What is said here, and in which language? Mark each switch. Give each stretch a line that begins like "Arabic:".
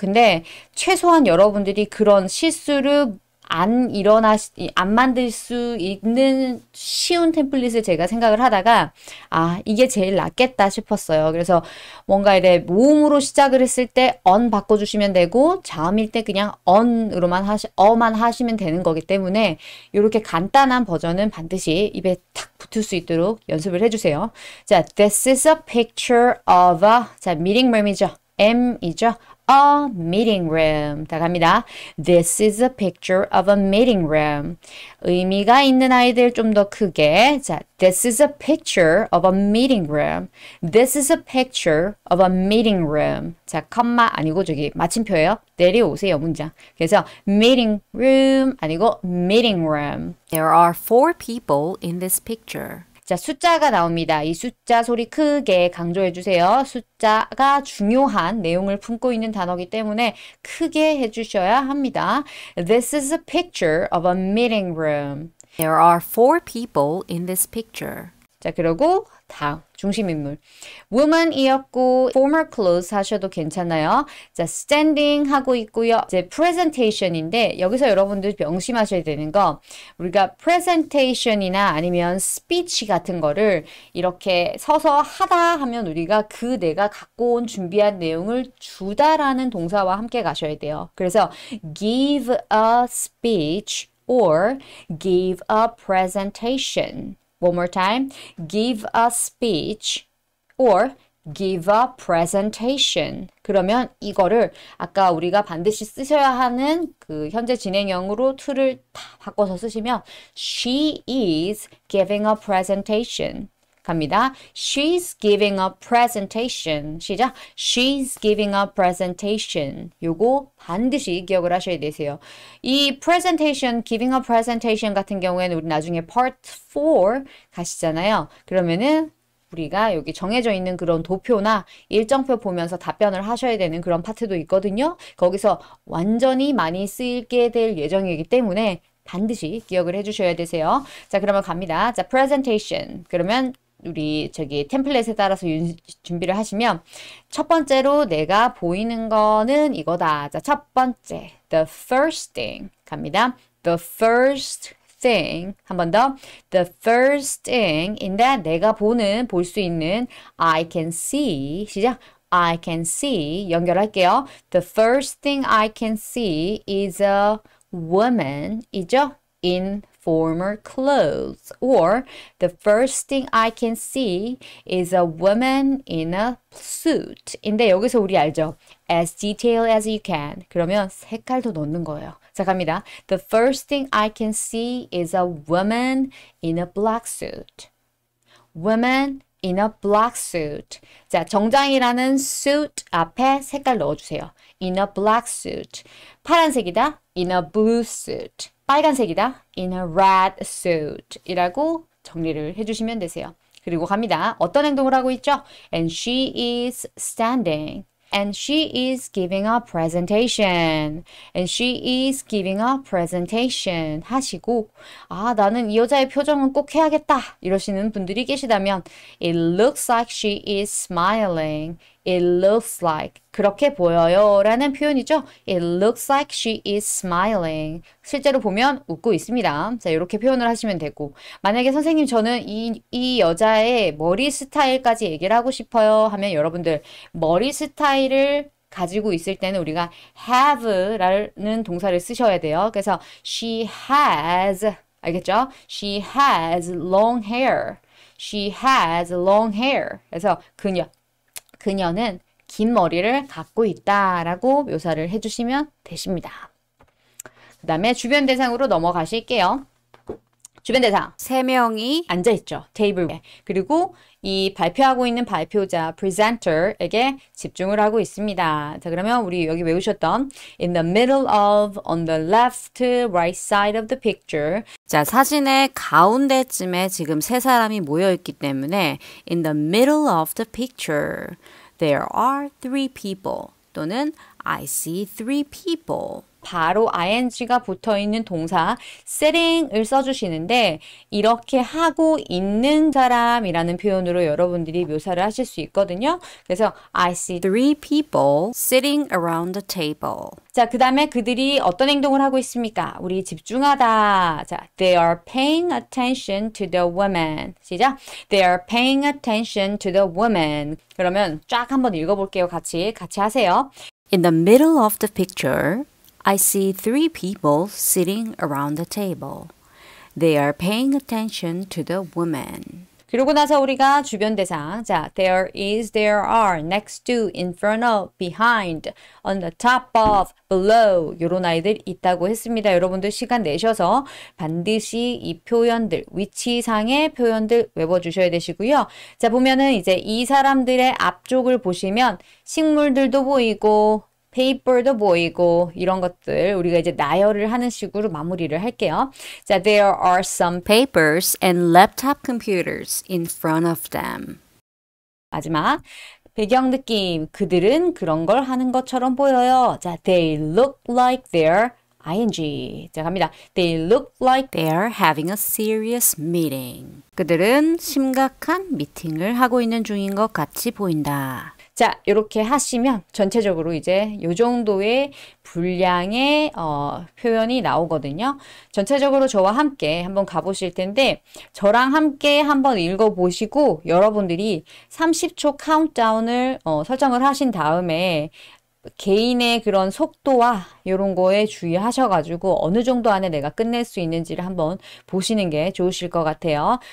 Korean: 근데 최소한 여러분들이 그런 실수를 안 만들 수 있는 쉬운 템플릿을 제가 생각을 하다가 이게 제일 낫겠다 싶었어요. 그래서 뭔가 이래 모음으로 시작을 했을 때 on 바꿔주시면 되고 자음일 때 그냥 on으로만 어만 하시면 되는 거기 때문에 이렇게 간단한 버전은 반드시 입에 탁 붙을 수 있도록 연습을 해주세요.
English: 자, this is a picture of a 자, meeting room이죠.
Korean: M이죠.
English: A meeting room.
Korean: 다 갑니다.
English: This is a picture of a meeting room.
Korean: 의미가 있는 아이들 좀 더 크게.
English: 자, this is a picture of a meeting room. This is a picture of a meeting room.
Korean: 자, 컴마 아니고 저기 마침표예요. 내려오세요, 문장. 그래서 meeting room 아니고 meeting room.
English: There are 4 people in this picture.
Korean: 자, 숫자가 나옵니다. 이 숫자 소리 크게 강조해 주세요. 숫자가 중요한 내용을 품고 있는 단어이기 때문에 크게 해주셔야 합니다.
English: This is a picture of a meeting room. There are 4 people in this picture.
Korean: 자, 그리고 다음 중심인물. woman이었고 formal clothes 하셔도 괜찮아요. 자, standing 하고 있고요. 이제 presentation인데 여기서 여러분들 명심하셔야 되는 거 우리가 presentation이나 아니면 speech 같은 거를 이렇게 서서 하다 하면 우리가 그 내가 갖고 온 준비한 내용을 주다라는 동사와 함께 가셔야 돼요. 그래서
English: give a speech or give a presentation. One more time. Give a speech or give a presentation.
Korean: 그러면 이거를 아까 우리가 반드시 쓰셔야 하는 그 현재 진행형으로 to를 다 바꿔서 쓰시면
English: She is giving a presentation.
Korean: 갑니다.
English: She's giving a presentation.
Korean: 시작.
English: She's giving a presentation.
Korean: 요거 반드시 기억을 하셔야 되세요. 이 presentation,
English: giving a presentation
Korean: 같은 경우에는 우리 나중에 part 4 가시잖아요. 그러면은 우리가 여기 정해져 있는 그런 도표나 일정표 보면서 답변을 하셔야 되는 그런 파트도 있거든요. 거기서 완전히 많이 쓰이게 될 예정이기 때문에 반드시 기억을 해주셔야 되세요. 자, 그러면 갑니다. 자, presentation. 그러면 우리 저기 템플릿에 따라서 준비를 하시면 첫 번째로 내가 보이는 거는 이거다. 자, 첫 번째.
English: The first thing
Korean: 갑니다.
English: The first thing.
Korean: 한 번 더.
English: The first thing
Korean: 인데 내가 볼 수 있는
English: I can see.
Korean: 시작.
English: I can see.
Korean: 연결할게요.
English: The first thing I can see is a woman.
Korean: 이죠?
English: In former clothes. Or the first thing I can see is a woman in a suit.
Korean: 인데 여기서 우리 알죠?
English: As detailed as you can.
Korean: 그러면 색깔도 넣는 거예요. 자, 갑니다.
English: The first thing I can see is a woman in a black suit. Woman in a black suit.
Korean: 자, 정장이라는 suit 앞에 색깔 넣어주세요.
English: In a black suit.
Korean: 파란색이다.
English: In a blue suit.
Korean: 빨간색이다.
English: In a red suit.
Korean: 이라고 정리를 해주시면 되세요. 그리고 갑니다. 어떤 행동을 하고 있죠?
English: And she is standing. And she is giving a presentation. And she is giving a presentation
Korean: 하시고 아 나는 이 여자의 표정은 꼭 해야겠다 이러시는 분들이 계시다면
English: It looks like she is smiling. It looks like
Korean: 그렇게 보여요 라는 표현이죠.
English: It looks like she is smiling.
Korean: 실제로 보면 웃고 있습니다. 자, 이렇게 표현을 하시면 되고 만약에 선생님 저는 이 여자의 머리 스타일까지 얘기를 하고 싶어요 하면 여러분들 머리 스타일을 가지고 있을 때는 우리가 have라는 동사를 쓰셔야 돼요. 그래서
English: she has
Korean: 알겠죠?
English: She has long hair. She has long hair.
Korean: 그래서 그녀는 긴 머리를 갖고 있다라고 묘사를 해주시면 되십니다. 그 다음에 주변 대상으로 넘어가실게요. 주변 대상. 3명이 앉아있죠. 테이블 위에. 그리고 이 발표하고 있는 발표자, presenter에게 집중을 하고 있습니다. 자, 그러면 우리 여기 외우셨던
English: in the middle of, on the left, right side of the picture.
Korean: 자, 사진의 가운데쯤에 지금 세 사람이 모여 있기 때문에
English: in the middle of the picture there are three people
Korean: 또는
English: I see three people.
Korean: 바로 ing가 붙어있는 동사 sitting을 써주시는데 이렇게 하고 있는 사람이라는 표현으로 여러분들이 묘사를 하실 수 있거든요. 그래서
English: I see Three people sitting around the table.
Korean: 자, 그 다음에 그들이 어떤 행동을 하고 있습니까? 우리 집중하다.
English: 자, they are paying attention to the woman.
Korean: 시작.
English: They are paying attention to the woman.
Korean: 그러면 쫙 한번 읽어볼게요. 같이 하세요.
English: In the middle of the picture, I see three people sitting around the table. They are paying attention to the woman.
Korean: 그러고 나서 우리가 주변 대상.
English: 자, there is, there are, next to, in front of, behind, on the top of, below
Korean: 요런 아이들 있다고 했습니다. 여러분들 시간 내셔서 반드시 이 표현들, 위치상의 표현들 외워주셔야 되시고요. 자, 보면은 이제 이 사람들의 앞쪽을 보시면 식물들도 보이고 페이퍼도 보이고 이런 것들 우리가 이제 나열을 하는 식으로 마무리를 할게요.
English: 자, there are some Papers and laptop computers in front of them.
Korean: 마지막 배경 느낌 그들은 그런 걸 하는 것처럼 보여요.
English: 자, they look like they're ing.
Korean: 자, 갑니다.
English: They look like They are having a serious meeting.
Korean: 그들은 심각한 미팅을 하고 있는 중인 것 같이 보인다. 자, 이렇게 하시면 전체적으로 이제 요 정도의 분량의 표현이 나오거든요. 전체적으로 저와 함께 한번 가보실 텐데 저랑 함께 한번 읽어보시고 여러분들이 30초 카운트다운을 설정을 하신 다음에 개인의 그런 속도와 이런 거에 주의하셔가지고 어느 정도 안에 내가 끝낼 수 있는지를 한번 보시는 게 좋으실 것 같아요.